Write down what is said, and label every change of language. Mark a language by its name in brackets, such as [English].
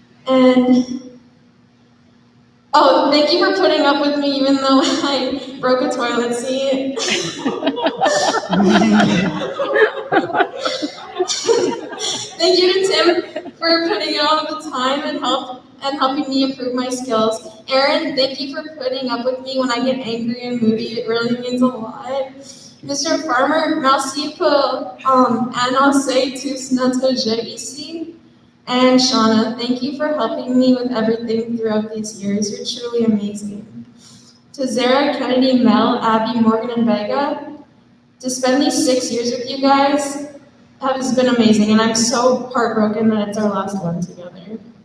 [English] And, oh, thank you for putting up with me even though I broke a toilet seat. Thank you to Tim for putting in all the time and helping me improve my skills. Erin, thank you for putting up with me when I get angry and moody. It really means a lot. Mr. [French] Farmer, merci pour annoncer tous notre jeu ici. [English] And Shauna, thank you for helping me with everything throughout these years. You're truly amazing. To Zara, Kennedy, Mel, Abby, Morgan, and Vega, to spend these 6 years with you guys has been amazing, and I'm so heartbroken that it's our last one together.